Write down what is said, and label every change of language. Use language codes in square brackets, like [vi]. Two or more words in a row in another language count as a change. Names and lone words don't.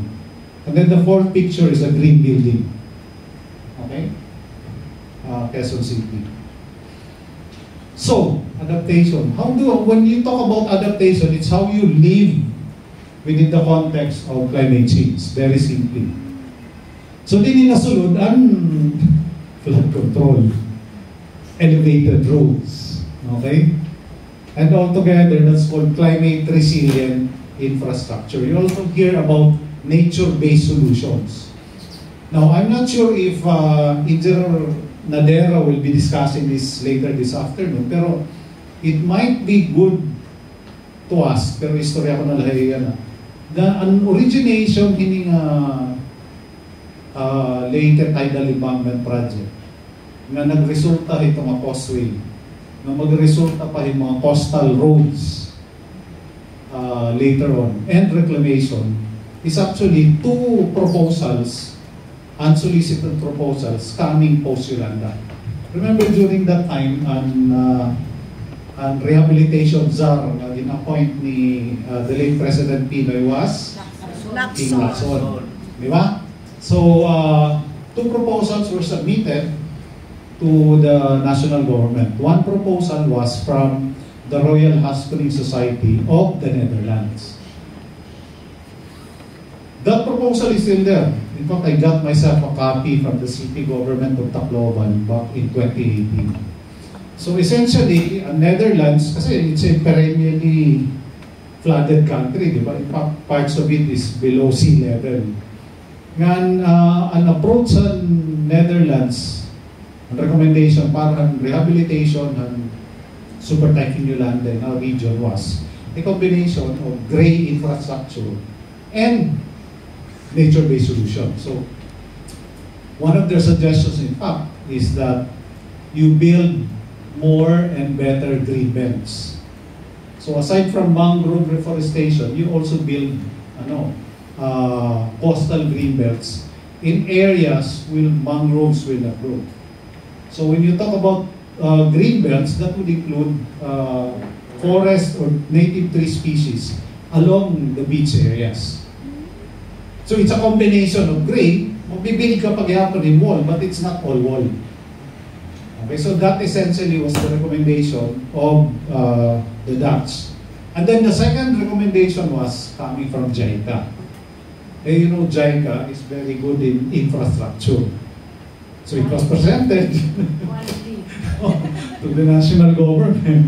[en] And then the fourth picture is a green building. Okay? Quezon City. So, adaptation. When you talk about adaptation, it's how you live within the context of climate change. Very simply. So, [war] din nasulod ang flood control. [en] Elevated roads. Okay? And altogether, that's called climate resilient infrastructure. You also hear about nature-based solutions. Now, I'm not sure if Engineer Nadera will be discussing this later this afternoon, pero it might be good to ask, [war] pero istorya ko na lahi yan. [en] An origination hining Leyte Tidal Embankment Project [war] na nagresulta ito mga [en] causeway, [war] na magresulta pa yung mga [en] coastal roads later on, and reclamation, is actually two proposals, unsolicited proposals, coming post-Yolanda. Remember during that time, ang rehabilitation czar [tl] na in-appoint ni [en] the late President Pinoy was King Lacson. [tl] Di ba? [en] So, two proposals were submitted to the national government. One proposal was from the Royal Hot Spring Society of the Netherlands. That proposal is still there. In fact, I got myself a copy from the city government of Tacloban back in 2018. So essentially, Netherlands, kasi it's a perennially flooded country, [tl] di ba? [en] In fact, parts of it is below sea level. [war] Ngan, an [en] approach sa Netherlands, ang recommendation [war] para ang [en] rehabilitation ng Super Typhoon Yolanda in our region was a combination of gray infrastructure and nature-based solution. So, one of their suggestions, in fact, is that you build more and better green belts. So aside from mangrove reforestation, you also build coastal green belts in areas where mangroves will not grow. So when you talk about green belts, that would include forest or native tree species along the beach areas. So it's a combination of gray, [war] magbibuild ka paghihapon in wall, [en] but it's not all wall. Okay, so that essentially was the recommendation of the Dutch. And then the second recommendation was coming from JICA. You know, JICA is very good in infrastructure. So it was presented to the national government.